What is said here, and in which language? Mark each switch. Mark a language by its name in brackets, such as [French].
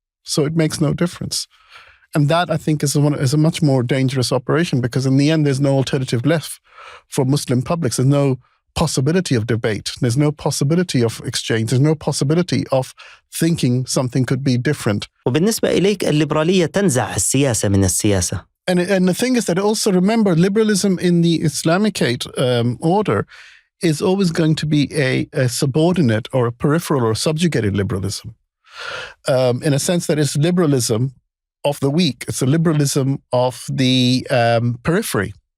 [English] So it makes no difference. And that, I think, is a much more dangerous operation because in the end, there's no alternative left for Muslim publics. There's no possibility of debate. There's no possibility of exchange. There's no possibility of thinking something could be different. [Arabic] وبالنسبة إليك الليبرالية تنزع السياسة من السياسة. [English] And the thing is that also remember, liberalism in the Islamicate order is always going to be a subordinate or a peripheral or subjugated liberalism. In a sense that it's liberalism of the weak. It's a liberalism of the periphery.